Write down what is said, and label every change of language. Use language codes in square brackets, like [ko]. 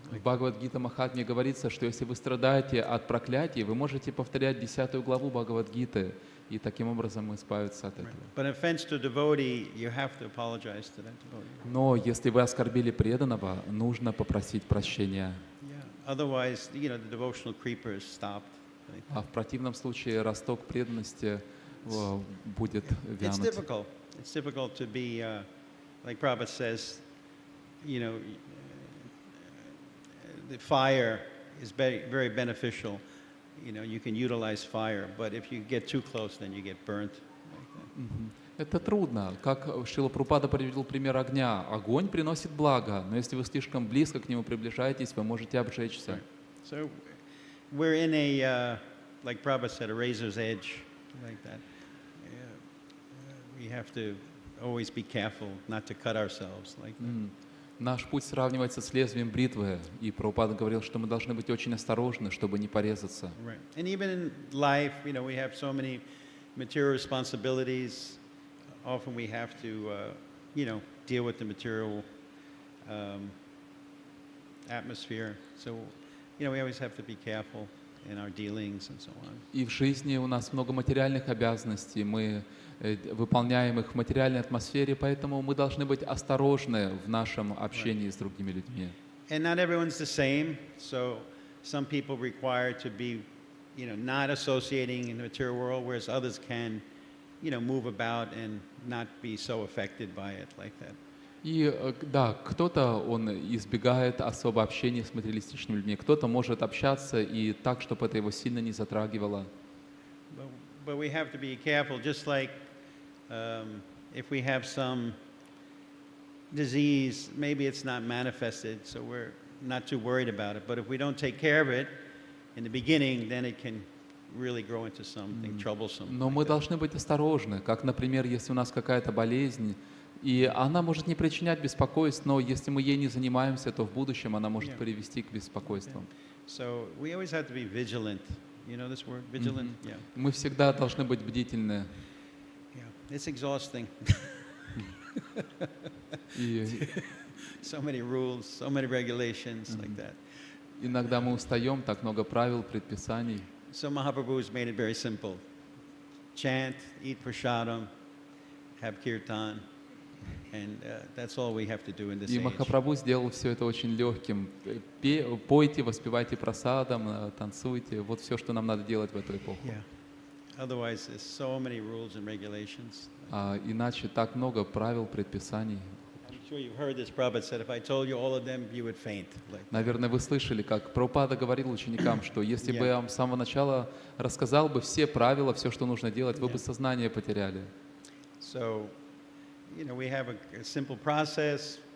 [ru] В Бхагавад-гита Махатме говорится, что если вы страдаете от проклятий, вы можете повторять 10 главу Бхагавад-гиты, и таким образом избавиться от этого. [en] But offense to devotee, you have to apologize to that devotee. [ru] Но если вы оскорбили преданного, нужно попросить прощения. [en] Yeah. Otherwise, the devotional creeper is stopped. [ru] А в противном случае росток преданности будет [en] It's [ru] вянуть. [en] difficult. It's difficult to be, like Prabhupada says, the fire is very, very beneficial. You can utilize fire, but if you get too close, then you get burnt. [ru] Мгм. Это трудно. Как Шрила Прабхупада привел пример огня. Огонь приносит благо, но если вы слишком близко к нему приближаетесь, вы можете обжечься. [en] Right. So we're in a, like Prabhupada said, a razor's edge, like that. We have to always be careful not to cut ourselves like that. [ru] Наш путь сравнивается с лезвием бритвы, и Прабхупада говорил, что мы должны быть очень осторожны, чтобы не порезаться. [en] Right. And even in life, we have so many material responsibilities. Often we have to, deal with the material atmosphere. So, we always have to be careful in our dealings and so on. [ru] И в жизни у нас много материальных обязанностей, мы выполняем их в материальной атмосфере, поэтому мы должны быть осторожны в нашем общении с другими людьми. [en] And not everyone's the same. So some people require to be, not associating in the material world, whereas others can, move about and not be so affected by it like that. [ru] И да, кто-то он избегает особо общения с материалистичными людьми, кто-то может общаться и так, чтобы это его сильно не затрагивало. [en] But we have to be careful, just like if we have some disease, maybe it's not manifested, so we're not too worried about it. But if we don't take care of it in the beginning, then it can really grow into something troublesome. [ru] Но мы должны быть осторожны, как, например, если у нас какая-то болезнь, и она может не причинять беспокойств, но если мы ей не занимаемся, то в будущем она может привести к беспокойствам. [en] So we always have to be vigilant. You know this word, vigilant? Yeah. [ru] Мы всегда должны быть бдительны. [en] Yeah. It's exhausting. [ru] И [en] So many rules, so many regulations like that. [ru] иногда мы устаем, так много правил, предписаний. [en] So Mahaprabhu has made it very simple. Chant, eat prasadam, have kirtan, and that's all we have to do in this [ru] И [en] age. [ru] Махапрабху сделал все это очень легким. Пойте, воспевайте прасадам, танцуйте. Вот все, что нам надо делать в эту эпоху. [en] Yeah. Otherwise, there's so many rules and regulations. [ru] Иначе так много правил, предписаний. [en] I'm sure you've heard this. Prabhupada said, if I told you all of them, you would faint. Like, [ru] Наверное, вы слышали, как Прабхупада говорил ученикам, что если бы я вам с самого начала рассказал бы все правила, все, что нужно делать, вы бы сознание потеряли. [en] so, we have a simple process.